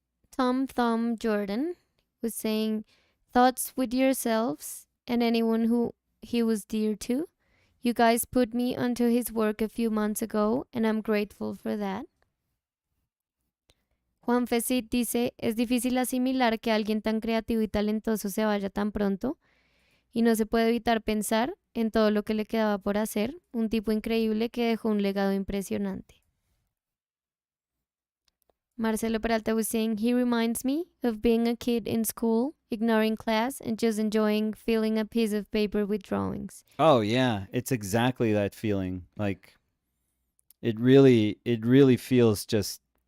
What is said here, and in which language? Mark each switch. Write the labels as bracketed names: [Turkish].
[English] Tom Thumb Jordan was saying, thoughts with yourselves and anyone who he was dear to. You guys put me onto his work a few months ago, and I'm grateful for that. [Spanish] Juan Fesit dice, es difícil asimilar que alguien tan creativo y talentoso se vaya tan pronto, y no se puede evitar pensar en todo lo que le quedaba por hacer, un tipo increíble que dejó un legado impresionante. [English] Marcelo Peralta was saying, he reminds me of being a kid in school, ignoring class and just enjoying filling a piece of paper with drawings. oh yeah, it's exactly that feeling. Like it really feels just